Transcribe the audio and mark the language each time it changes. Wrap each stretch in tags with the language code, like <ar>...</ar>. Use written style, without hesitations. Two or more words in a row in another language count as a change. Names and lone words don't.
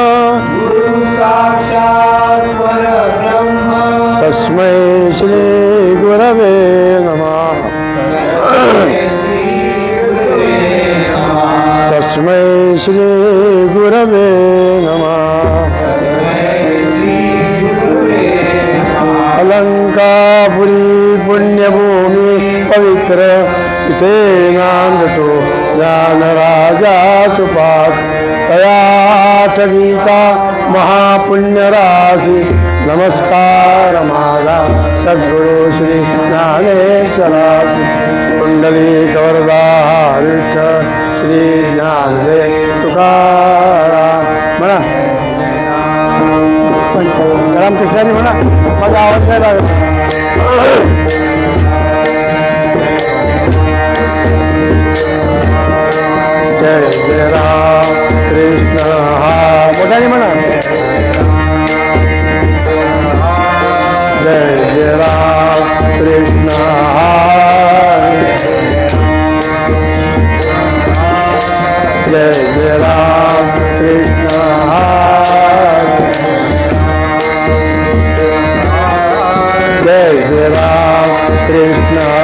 <sa>तस्मै श्री गुरवे नमः तस्मै श्री गुरवे नमः</sa> <mr>अलंकापुरी पुण्यभूमि पवित्र तिथे नांदतो ज्ञानराजा सुपात तयाठगीता महापुण्यराशी नमस्कार माझा सद्गुरु श्री ज्ञानेश्वराची कुंडलिक वरदा विठ्ठल श्री ज्ञानदेव तुकाराम म्हणा रामकृष्णाने म्हणा माझा आवाज नाही लागत जय जय राम कृष्ण हा मोठ्याने म्हणा जय जय राम कृष्ण जय जय राम कृष्ण जय जय राम कृष्ण</mr>